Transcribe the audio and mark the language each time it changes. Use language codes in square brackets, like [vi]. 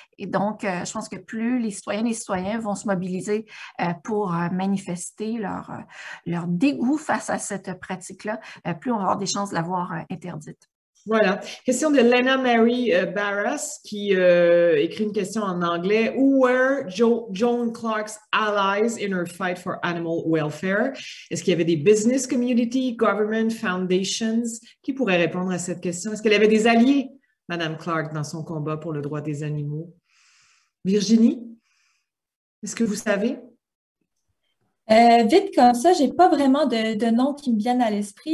[fr] Et donc, je pense que plus les citoyennes et les citoyens vont se mobiliser pour manifester leur dégoût face à cette pratique-là, plus on va avoir des chances de l'avoir interdite. Voilà. Question de Lena Mary Barras qui écrit une question en anglais. [en] Who were Joan Clark's allies in her fight for animal welfare? [fr] Est-ce qu'il y avait des [en] business community, government, foundations? [fr] Qui pourrait répondre à cette question? Est-ce qu'elle avait des alliés, Mme Clark, dans son combat pour le droit des animaux? Virginie? Est-ce que vous savez? Vite comme ça, j'ai pas vraiment de noms qui me viennent à l'esprit.